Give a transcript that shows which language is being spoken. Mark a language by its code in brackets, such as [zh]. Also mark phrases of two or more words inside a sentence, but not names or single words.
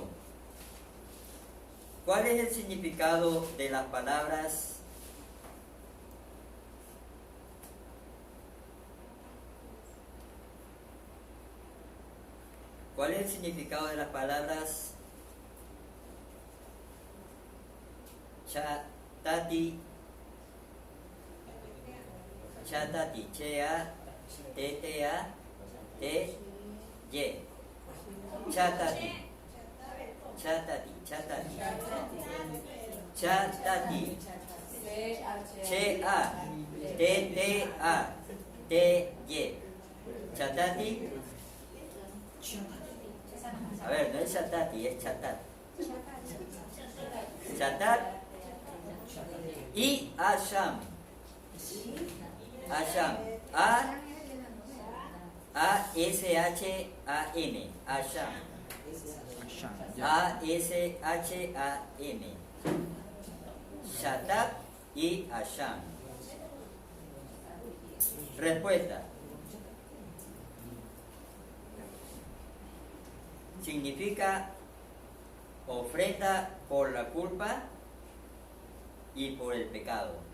[es] ¿Cuál es el significado de las palabras ¿Cuál es el significado de las palabras chatati, chatati, chea, tetea, te, ye? Chatati, chatati, chatati, chatati, chea, tetea, te, ye. Chatati. A ver, no es chatati, es chatat. Chatat y asham. Asham. A-S-H-A-M. Asham. A-S-H-A-M. Chatat y asham. Respuesta. Significa ofrenda por la culpa y por el pecado.